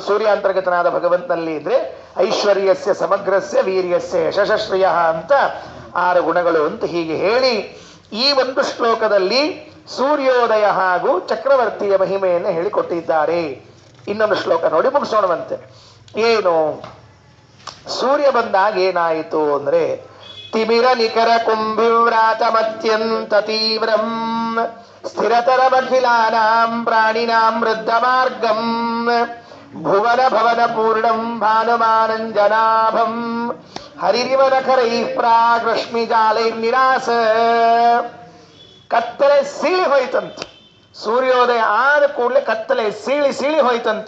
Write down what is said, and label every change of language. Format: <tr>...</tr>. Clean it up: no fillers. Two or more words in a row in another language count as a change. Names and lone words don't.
<kn>ಸೂರ್ಯ ಅಂತರ್ಗತನಾದ ಭಗವಂತನಲ್ಲಿ ಇದ್ರೆ</kn> <sa>ಐಶ್ವರ್ಯಸ್ಯ ಸಮಗ್ರಸ್ಯ ವೀರ್ಯಸ್ಯ ಯಶಶ್ರಿಯ</sa> <kn>ಅಂತ 6 ಗುಣಗಳು ಅಂತ ಹೀಗೆ ಹೇಳಿ ಈ ಒಂದು ಶ್ಲೋಕದಲ್ಲಿ ಸೂರ್ಯೋದಯ ಹಾಗೂ ಚಕ್ರವರ್ತಿಯ ಮಹಿಮೆಯನ್ನು ಹೇಳಿಕೊಟ್ಟಿದ್ದಾರೆ. ಇನ್ನೊಂದು ಶ್ಲೋಕ ನೋಡಿ ಮುಗಿಸೋಣವಂತೆ. ಏನು? ಸೂರ್ಯ ಬಂದಾಗ ಏನಾಯಿತು ಅಂದ್ರೆ</kn> <sa>ತಿಮಿರ ನಿಕರ ಕುಂಭಿವ್ರಾತಮತ್ಯಂತ ತೀವ್ರಂ ಸ್ಥಿರತರಮಖಿಲಾನಾಂ ಪ್ರಾಣಿನಾಂ ವೃದ್ಧ ಮಾರ್ಗಂ ಭುವನ ಭವನ ಪೂರ್ಣಂ ಭಾನುಮಾನಂಜನಾಭಂ ಹರಿರಿವನಖರೈ ಪ್ರಾಗ್ರಶ್ಮಿ ಜಾಲೈರ್ನಿರಾಸ.</sa> <kn>ಕತ್ತಲೆ ಸೀಳಿ ಹೋಯ್ತಂತೆ. ಸೂರ್ಯೋದಯ ಆದ ಕೂಡಲೇ ಕತ್ತಲೆ ಸೀಳಿ ಸೀಳಿ ಹೋಯ್ತಂತೆ.</kn>